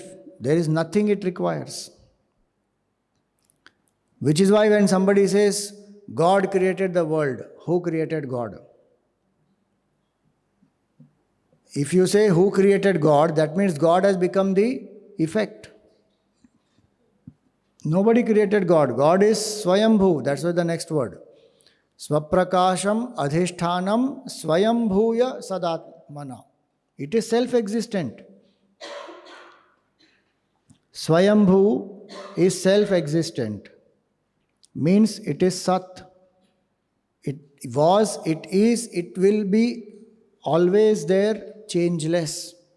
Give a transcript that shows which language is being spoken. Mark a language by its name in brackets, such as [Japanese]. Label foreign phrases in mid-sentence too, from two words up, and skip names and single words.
[English] There is nothing it requires. Which is why when somebody says, God created the world, who created God? If you say who created God, that means God has become the effect. Nobody created God. God is Swayambhu. That's why the next word. [Sanskrit] Swaprakasham adhishthanam swayambhuya sadatmana. [English] It is self-existent. Swayambhu is self-existent. Means it is Sat. It was, it is, it will be always there, changeless.